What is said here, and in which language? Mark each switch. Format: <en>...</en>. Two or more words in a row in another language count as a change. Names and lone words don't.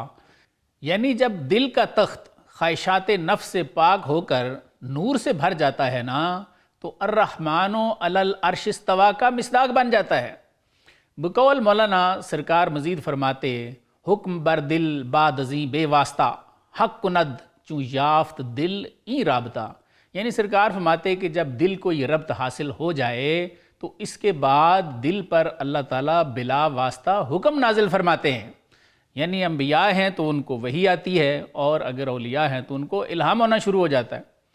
<ur>یعنی جب دل کا تخت خواہشات نفس سے پاک ہو کر نور سے بھر جاتا ہے نا تو</ur> <ar>الرحمن علی العرش استوا</ar> <ur>کا مصداق بن جاتا ہے۔ بقول مولانا سرکار مزید فرماتے،</ur> <fa>حکم بر دل بعد ازیں بے واسطہ حق کند چوں یافت دل این رابطہ۔</fa> <ur>یعنی سرکار فرماتے کہ جب دل کو یہ ربط حاصل ہو جائے تو اس کے بعد دل پر اللہ تعالیٰ بلا واسطہ حکم نازل فرماتے ہیں۔ یعنی انبیاء ہیں تو ان کو وحی آتی ہے، اور اگر اولیاء ہیں تو ان کو الہام ہونا شروع ہو جاتا ہے۔</ur>